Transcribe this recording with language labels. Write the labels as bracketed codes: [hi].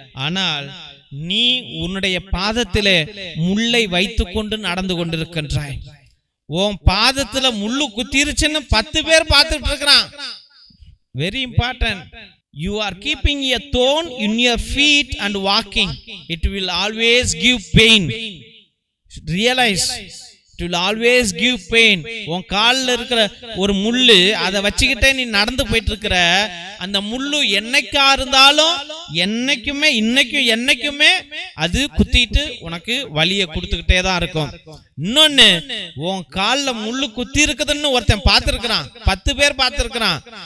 [ta] ஆனால் நீ உன்னுடைய பாதத்திலே முள்ளை வைத்துக் கொண்டு நடந்து கொண்டிருக்கின்றாய். உன் பாதத்துல முள்ளு குத்திருச்சுன்னு 10 பேர் பார்த்துட்டு இருக்கிறான். [en] Very important. You are keeping a thorn in your feet and walking. It will always give pain. Realize, it will always give pain. [ta] உன் காலில் இருக்கிற ஒரு முள்ளு, அதை வச்சுக்கிட்டே நீ நடந்து போயிட்டு இருக்கிற அந்த முள்ளு என்னைக்கா இருந்தாலும், என்னைக்குமே, இன்னைக்கும் என்னைக்குமே அது குத்திட்டு உனக்கு வலியை கொடுத்துக்கிட்டே தான் இருக்கும். இன்னொன்னு, உன் காலில் முள்ளு குத்தி இருக்குதுன்னு ஒருத்தன் பார்த்திருக்கிறான், 10 பேர் பார்த்திருக்கிறான்.